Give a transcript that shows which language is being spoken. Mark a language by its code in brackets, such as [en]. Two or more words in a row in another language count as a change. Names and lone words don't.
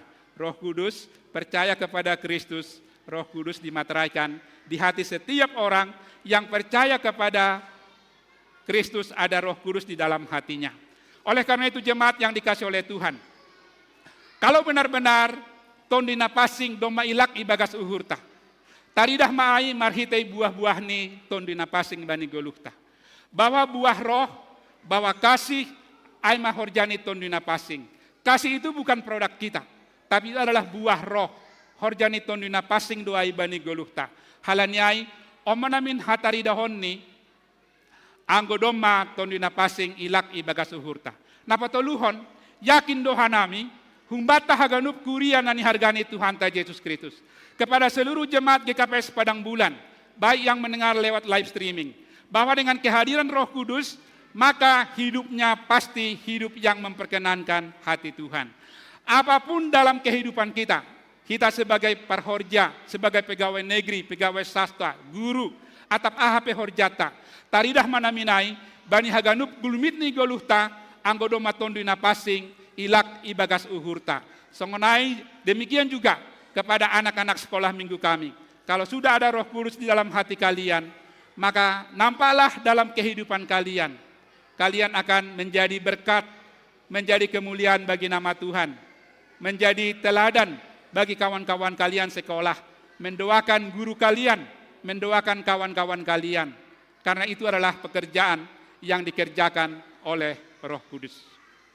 [id] Roh Kudus, percaya kepada Kristus, Roh Kudus dimateraikan di hati setiap orang yang percaya kepada Kristus, ada Roh Kudus di dalam hatinya. Oleh karena itu jemaat yang dikasih oleh Tuhan, kalau benar-benar [bts] tondina pasing doma ilak ibagas uhurta, taridah maai marhitei buah-buah ni tondina pasing bani goluhta. [id] Bahwa buah roh, bahwa kasih, [bts] ai mahorjani tondina pasing. [id] Kasih itu bukan produk kita, tapi itu adalah buah roh. [bts] Horjani tondina pasing doai bani goluhta. Halaniai omanamin hatari dahonni anggo doma tondina pasing ilak ibagas uhurta. Napa toluhon yakin dohanami humbata haganup kuria nani hargani Tuhan ta Yesus Kristus. [id] Kepada seluruh jemaat GKPS Padang Bulan, baik yang mendengar lewat live streaming, bahwa dengan kehadiran Roh Kudus, maka hidupnya pasti hidup yang memperkenankan hati Tuhan. Apapun dalam kehidupan kita, kita sebagai parhorja, sebagai pegawai negeri, pegawai swasta, guru, [bts] atap AHP horjata, taridah manaminai, bani haganup gulmitni goluhta, anggodo matondina pasing, ilak ibagas uhurta. [id] Songonai demikian juga kepada anak-anak sekolah minggu kami. Kalau sudah ada Roh Kudus di dalam hati kalian, maka nampaklah dalam kehidupan kalian, kalian akan menjadi berkat, menjadi kemuliaan bagi nama Tuhan, menjadi teladan bagi kawan-kawan kalian sekolah, mendoakan guru kalian, mendoakan kawan-kawan kalian, karena itu adalah pekerjaan yang dikerjakan oleh Roh Kudus.